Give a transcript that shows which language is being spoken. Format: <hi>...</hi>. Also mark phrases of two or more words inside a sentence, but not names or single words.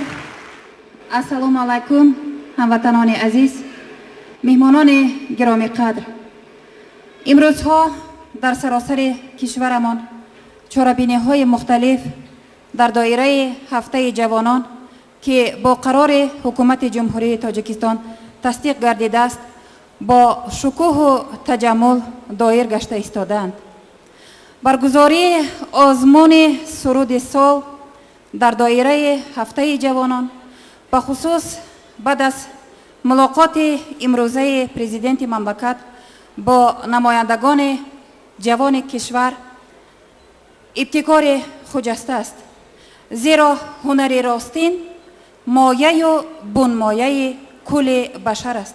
<tg>ассалому алайкум, ҳамватанони азиз, меҳмонони гиромиқадр. имрӯзҳо дар саросари кишварамон чорабиниҳои мухталиф дар доираи ҳафтаи ҷавонон ки бо қарори ҳукумати ҷумҳурии Тоҷикистон тасдиқ гардидааст, با شکوه و تجمل دایر گشته ایستادند. برگزاری آزمون سرود سال در دایره هفته جوانان به خصوص بعد از ملاقات امروزه پرزیدنت مملکت با نمایندگان جوان کشور ابتکار خجسته است، زیرا هنر راستین مایه و بنمایه کل بشر است.</tg>